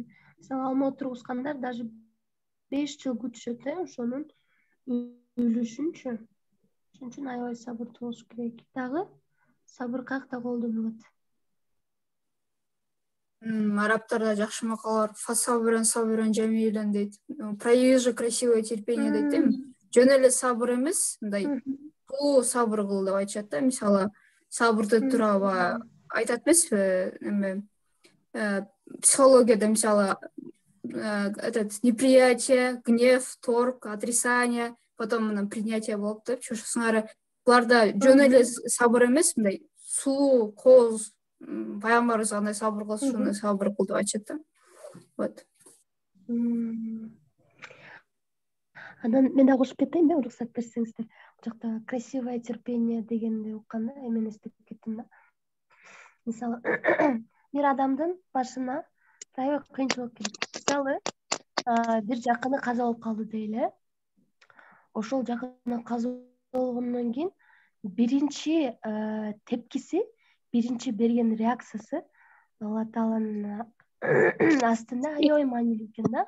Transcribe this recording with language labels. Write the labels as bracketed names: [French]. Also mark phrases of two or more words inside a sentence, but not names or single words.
[Kyrgyz] Мисалы алма отургузгандар даже 5 жыл күтүшөт, ошонун үлүшүнчү. Ошон үчүн аябай сабырдуу болуш керек. Дагы сабыр каякта колдонулат? Арабтарда жакшы макал бар. [Arabic] فاصبر صبرا جميلا дейт. [Russian] Прояви же красивое терпение [Kyrgyz] дейт, жөн эле сабыр эмес, мындай туу сабыр кыл деп айтышат да. Мисалы, сабырды туурабы айтат эмеспи? Эме психологияда мисалы [Russian] этот неприятие, гнев, торг, отрицание, потом мына принятие [Kyrgyz] болуп депчи. Ошосуңар буларда жөн эле сабыр эмес, мындай сулуу, кооз, пайгамбарыбыз кандай сабыр кылса ошондой сабыр кыл деп айтышат да. Вот. Анан мен дагы кошуп кетейин да, уруксат берсеңиздер. Бул жакта [Russian] красивое терпение [Kyrgyz] дегенди укканда эмени эстеп кеттим да. Мисалы, бир адамдын башына аябай кыйынчылык келет. Мисалы, бир жакыны каза болуп калды дейли. Ошол жакыны каза болгондон кийин биринчи тепкиси, биринчи берген реакциясы Алла Тааланын астында аябай маанилүү экен да.